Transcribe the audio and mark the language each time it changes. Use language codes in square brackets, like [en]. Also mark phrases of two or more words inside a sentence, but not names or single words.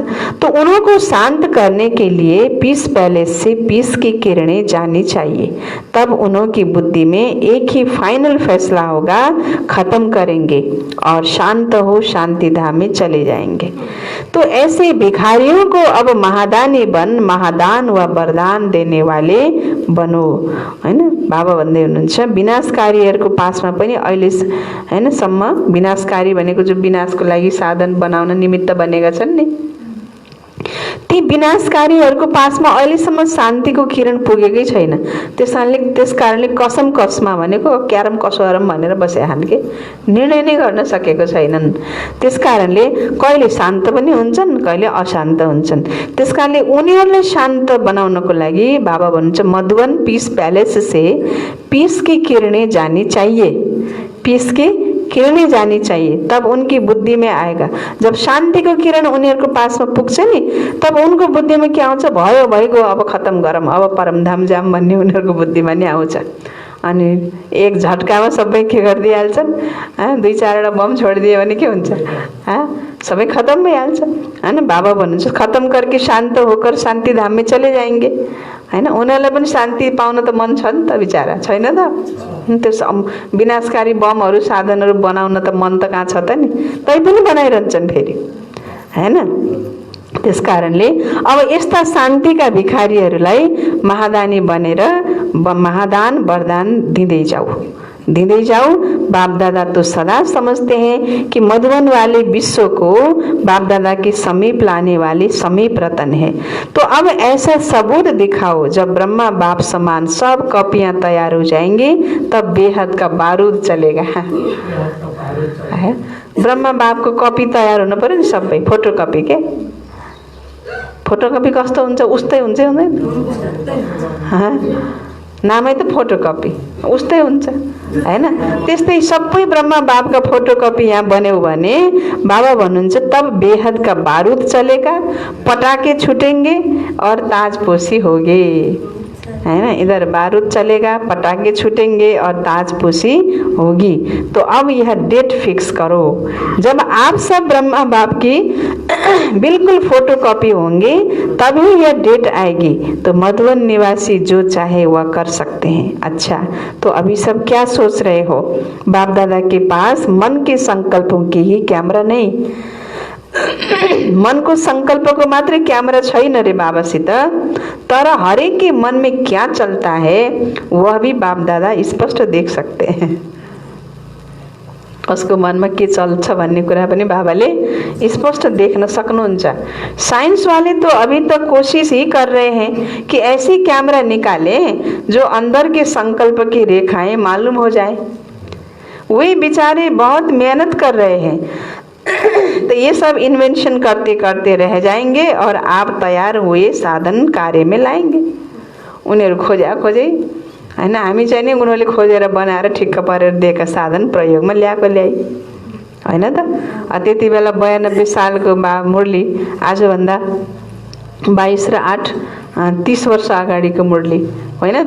[hi] तो उन्हों को शांत करने के लिए पीस पैलेस से पीस की किरणें जानी चाहिए। तब उन्हों की बुद्धि में एक ही फाइनल फैसला होगा, खत्म करेंगे और शांत हो शांति धाम में चले जाएंगे। तो ऐसे भिखारियों को अब महादानी बन महादान व वरदान देने वाले बनो, [ne] हैन। बाबा भन्दै हुनुहुन्छ विनाशकारीहरूको पासमा पनि अहिले, हैन, सम्म विनाशकारी भनेको जो विनाशको लागि साधन बनाउन निमित्त बनेका छन् नि, ती विनाशकारीहरूको पासमा अहिलेसम्म शान्तिको किरण पुगेकै छैन। त्यसकारणले कसम कसमा भनेको क्यारम कसोरम भनेर बसिहाल्छन् के, निर्णय नै गर्न सकेको छैनन्। त्यसकारणले कहिले शान्त पनि हुन्छन्, कहिले अशान्त हुन्छन्। त्यसकारणले उनीहरूलाई शान्त बनाउनको लागि बाबा भन्नुहुन्छ [hi] मधुवन पीस पैलेस से पीस की किरणें जानी चाहिए, पीस की किरणें जानी चाहिए, तब उनकी बुद्धि में आएगा। [ne] जब शान्ति को किरण उनीहरूको पासमा पुग्छ नि, तब उनको बुद्धिमा के आउँछ, भयो भइगयो अब खत्म गरौँ, अब परमधाम जाम भन्ने उनीहरूको बुद्धिमा नि आउँछ। अनि एक झट्कामा सबै के गरिदिइहाल्छन्, 2-4 बम छोडिदियो भने के हुन्छ, सबै खत्म भइहाल्छ हैन। बाबा भन्नुहुन्छ [hi] खत्म करके शान्त होकर शान्ति धाम में चले जाएंगे हैन। [ne] उनीहरूलाई पनि शान्ति पाउन त मन छ नि त, बिचारा छैन त। त्यो विनाशकारी बमहरू साधनहरू बनाउन त मन त कहाँ छ त नि, तै पनि बनाइरहन्छन् फेरि हैन। त्यसकारणले अब यस्ता शान्तिका भिखारीहरूलाई महादानी बनेर महादान वरदान दिँदै जाऊ। [hi] बाप दादा तो सदा समझते हैं कि मधुबन वाले विश्व को बाप दादा के समीप लाने वाले समीप रतन है। तो अब ऐसा सबूत दिखाओ, जब ब्रह्मा बाप समान सब कॉपियां तैयार हो जाएंगी तब बेहद का बारूद चलेगा। [ne] ब्रह्मा बाप को कॉपी तैयार हुनु पर्यो नि, सबै फोटोकपी के। फोटोकपी कस्तो हुन्छ, उस्तै हुन्छ हुँदैन, नामै त फोटोकपी उस्तै हुन्छ हैन। त्यस्तै सबै ब्रह्मा बापका फोटोकपी यहाँ बन्यो भने बाबा भन्नुहुन्छ [hi] तब बेहद का बारूद चलेगा, पटाखे छुटेंगे और ताजपोशी होगी है ना। इधर बारूद चलेगा, पटाखे छूटेंगे और ताजपोशी होगी। तो अब यह डेट फिक्स करो, जब आप सब ब्रह्मा बाप की बिल्कुल फोटोकॉपी होंगे तभी यह डेट आएगी। तो मधुबन निवासी जो चाहे वह कर सकते हैं। अच्छा, तो अभी सब क्या सोच रहे हो? बाप दादा के पास मन के संकल्पों की ही कैमरा नहीं, [ne] मन को संकल्प को मात्र कैमरा छैन रे बाबासित, तर [hi] हरेक के मन में क्या चलता है वह भी बाप दादा स्पष्ट देख सकते हैं। [ne] उसको मन में के चल्छ भन्ने कुरा पनि बाबाले स्पष्ट देखना सक्नुहुन्छ। [hi] साइंस वाले तो अभी तक कोशिश ही कर रहे हैं कि ऐसी कैमरा निकाले जो अंदर के संकल्प की रेखाएं मालूम हो जाए। वे बेचारे बहुत मेहनत कर रहे हैं, तो ये सब इन्वेंशन करते करते रह जाएंगे और आप तैयार हुए साधन कार्य में लाएंगे। [ne] उनीहरू खोजे हैन, हामी चाहिँ नि उनीहरूले खोजेर बनाएर ठिक्क पारेर दिएका साधन प्रयोगमा ल्याएको ल्याइ हैन त। त्यति बेला 92 सालको मुरली आजभन्दा 22 र 8 30 वर्ष अगाडिको मुरली होइन त।